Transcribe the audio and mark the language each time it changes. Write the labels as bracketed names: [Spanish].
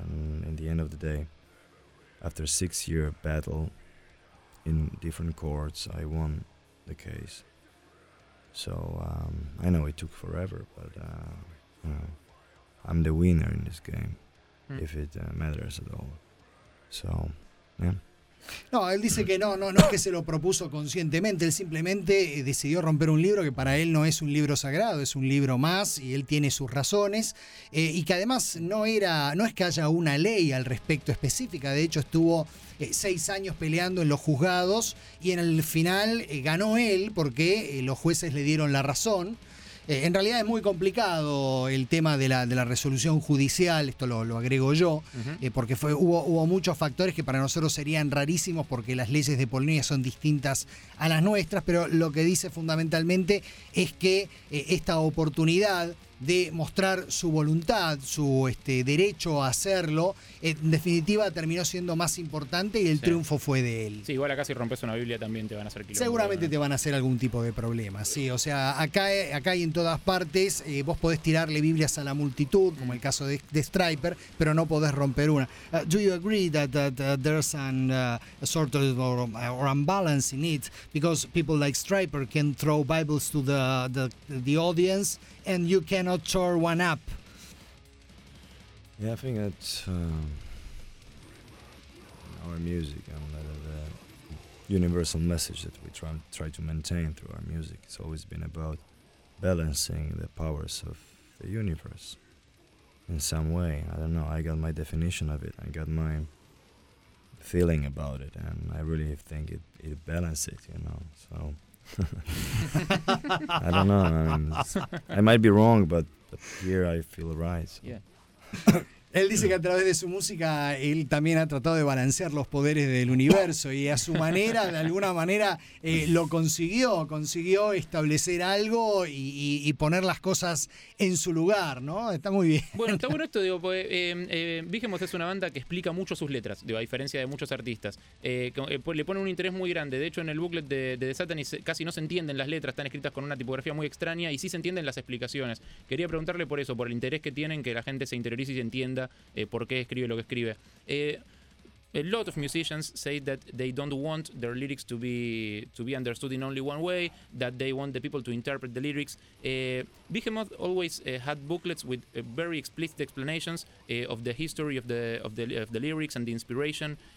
[English] And in the end of the day, after a 6-year battle in different courts, I won the case. So I know it took forever, but I'm the winner in this game, if it matters at all. So, yeah. [Spanish] No, él dice que no es que se lo propuso conscientemente, él simplemente decidió romper un libro que para él no es un libro sagrado, es un libro más y él tiene sus razones, y que además no es que haya una ley al respecto específica. De hecho, estuvo 6 años peleando en los juzgados y en el final ganó él porque los jueces le dieron la razón. En realidad es muy complicado el tema de la resolución judicial, esto lo agrego yo, uh-huh. Porque hubo muchos factores que para nosotros serían rarísimos porque las leyes de Polonia son distintas a las nuestras, pero lo que dice fundamentalmente es que esta oportunidad de mostrar su voluntad, su derecho a hacerlo, en definitiva terminó siendo más importante y el triunfo fue de él. Sí, igual acá si rompes una Biblia también te van a hacer quilombo. Seguramente, ¿no? Te van a hacer algún tipo de problema, sí. O sea, acá y en todas partes vos podés tirarle Biblias a la multitud, como el caso de Striper, pero no podés romper una. [English] Do you agree that there's a sort of or imbalance in it? Because people like Striper can throw Bibles to the audience and you cannot tear one up. Yeah, I think that our music and the universal message that we try to maintain through our music, it's always been about balancing the powers of the universe in some way. I don't know, I got my definition of it, I got my feeling about it, and I really think it balances it, you know, so I don't know, I might be wrong, but here I feel right. So. Yeah. [Spanish] Él dice que a través de su música él también ha tratado de balancear los poderes del universo y a su manera, de alguna manera, lo consiguió establecer algo y poner las cosas en su lugar, ¿no? Está muy bien. Bueno, está bueno esto, digo, porque Vigemos es una banda que explica mucho sus letras, digo, a diferencia de muchos artistas. Le pone un interés muy grande. De hecho, en el booklet de The Satanist casi no se entienden las letras, están escritas con una tipografía muy extraña y sí se entienden las explicaciones. Quería preguntarle por eso, por el interés que tienen, que la gente se interiorice y se entienda por qué escribe lo que escribe. [English] A lot of musicians say that they don't want their lyrics to be understood in only one way, that they want the people to interpret the lyrics. Behemoth always had booklets with very explicit explanations of the history of the lyrics and the inspiration.